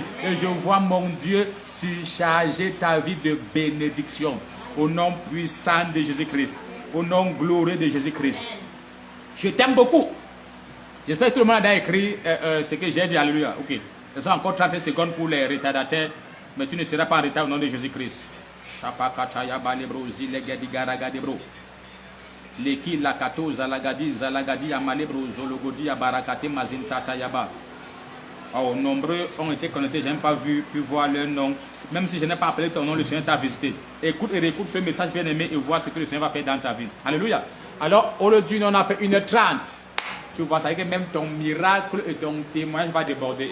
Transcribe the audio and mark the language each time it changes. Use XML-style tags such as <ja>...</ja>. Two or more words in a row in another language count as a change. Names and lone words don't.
<fr>Et je vois mon Dieu surcharger ta vie de bénédiction. Au nom puissant de Jésus-Christ. Au nom glorieux de Jésus-Christ. Je t'aime beaucoup. J'espère que tout le monde a écrit ce que j'ai dit. Alléluia. Ok. Ce sont encore 30 secondes pour les retardataires. Mais tu ne seras pas en retard au nom de Jésus-Christ. Chapakataya balebro zilegedi garagadebro. Leki lakato zalagadi amalebro zologodi abarakate mazintata yaba. Oh, nombreux ont été connectés, je n'ai pas pu voir leur nom. Même si je n'ai pas appelé ton nom, le Seigneur t'a visité. Écoute et réécoute ce message bien aimé et vois ce que le Seigneur va faire dans ta vie. Alléluia. Alors, aujourd'hui, on a fait 1h30. Tu vois, ça veut dire que même ton miracle et ton témoignage va déborder.</fr>